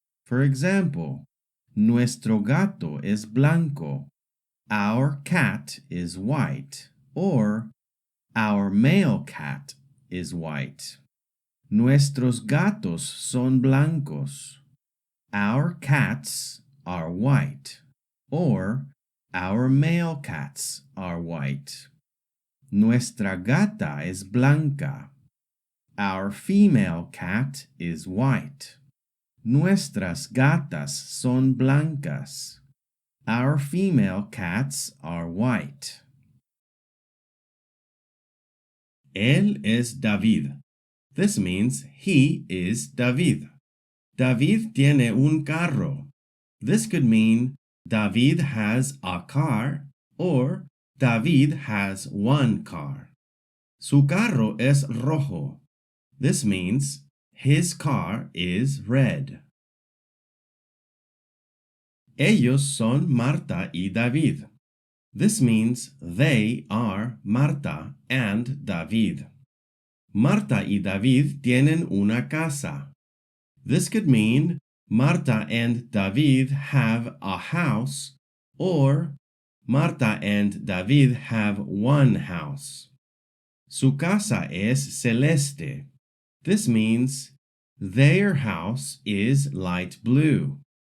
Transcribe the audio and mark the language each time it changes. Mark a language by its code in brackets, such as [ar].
[en] For example, [es] nuestro gato es blanco. [en] Our cat is white. Or, our male cat is white. [es] Nuestros gatos son blancos. [en] Our cats are white. Or, our male cats are white. [es] Nuestra gata es blanca. [en] Our female cat is white. [es] Nuestras gatas son blancas. [en] Our female cats are white. [es] Él es David. [en] This means he is David. [es] David tiene un carro. [en] This could mean David has a car or David has one car. [es] Su carro es rojo. [en] This means his car is red. [es] Ellos son Marta y David. [en] This means they are Marta and David. [es] Marta y David tienen una casa. [en] This could mean Marta and David have a house, or Marta and David have one house. [es] Su casa es celeste. [en] This means their house is light blue.